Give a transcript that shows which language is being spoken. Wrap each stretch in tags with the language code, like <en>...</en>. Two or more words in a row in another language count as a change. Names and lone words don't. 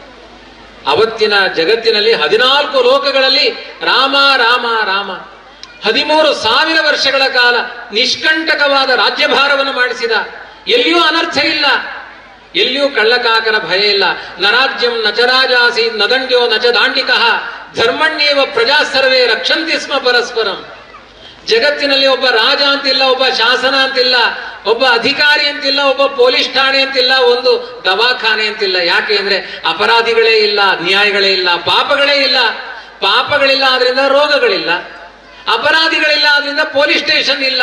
<kn>ಅವತ್ತಿನ ಜಗತ್ತಿನಲ್ಲಿ 14 ಲೋಕಗಳಲ್ಲಿ ರಾಮ ರಾಮ ರಾಮ. 13,000 ವರ್ಷಗಳ ಕಾಲ ನಿಷ್ಕಂಟಕವಾದ ರಾಜ್ಯಭಾರವನ್ನು ಮಾಡಿಸಿದ. ಎಲ್ಲಿಯೂ ಅನರ್ಥ ಇಲ್ಲ, ಎಲ್ಲಿಯೂ ಕಳ್ಳಕಾಕರ ಭಯ ಇಲ್ಲ.</kn> <sa>ನರಾಜ್ಯಂ ನಚರಾಜಾಸಿ ನದಂಡ್ಯೋ ನಚ ದಾಂಡಿಕಃ ಧರ್ಮಣ್ಯೇವ ಪ್ರಜಾ ಸರ್ವೇ ರಕ್ಷಂತಿ ಸ್ಮ ಪರಸ್ಪರಂ.</sa> <kn>ಜಗತ್ತಿನಲ್ಲಿ ಒಬ್ಬ ರಾಜ ಅಂತಿಲ್ಲ, ಒಬ್ಬ ಶಾಸನ ಅಂತಿಲ್ಲ, ಒಬ್ಬ ಅಧಿಕಾರಿ ಅಂತಿಲ್ಲ, ಒಬ್ಬ ಪೊಲೀಸ್ ಠಾಣೆ ಅಂತಿಲ್ಲ, ಒಂದು ದವಾಖಾನೆ ಅಂತಿಲ್ಲ. ಯಾಕೆ ಅಂದ್ರೆ ಅಪರಾಧಿಗಳೇ ಇಲ್ಲ, ನ್ಯಾಯಗಳೇ ಇಲ್ಲ, ಪಾಪಗಳೇ ಇಲ್ಲ. ಪಾಪಗಳಿಲ್ಲ ಆದ್ರಿಂದ ರೋಗಗಳಿಲ್ಲ, ಅಪರಾಧಿಗಳಿಲ್ಲ ಆದ್ರಿಂದ</kn> <en>police station</en> <kn>ಇಲ್ಲ.</kn>